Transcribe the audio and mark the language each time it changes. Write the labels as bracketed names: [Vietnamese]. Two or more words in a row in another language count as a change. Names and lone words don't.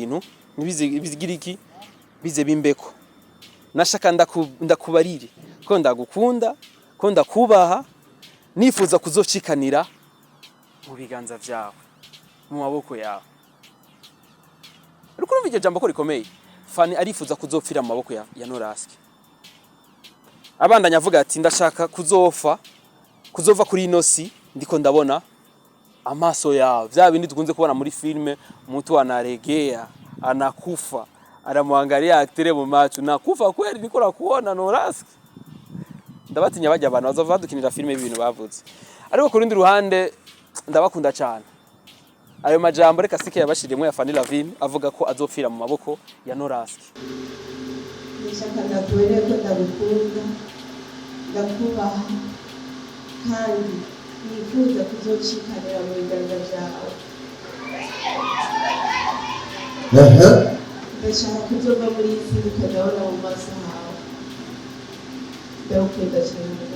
[Rundi] bintu nibizigira iki bize bimbeko nashaka ndakubarire ko ndagukunda ko ndakubaha nifuza kuzocikanira mu biganza vyawe mu maboko yawe ariko urumva iryo jambo ko rikomeye Fanny arifuza kuzopfira mu maboko ya Noraske abandanya avuga ati ndashaka kuzova kuri inosi ndiko ndabona amaso yawe vya bindi tukunze kubona muri filme [Swahili] mtu anaregea anakufa anamwangalia aktere mu macho nakufa kweli niko kuona [Rundi] Noraske ndabatinya bajya abantu bazova badukinira filme y'ibintu bavuze ariko ku rundi ruhande ndabakunda cyane ayo majambo reka sike yabashirimo ya Fanny Lavine avuga ko azopfira mu maboko ya Noraske ndashaka ndakubereye ko ndagukunda ndakubaha kandi nifuza kuzocikanira mu biganza byawe ndashaka kuzova muri iyi si ukajya mu maso hawe ndagukunda cyane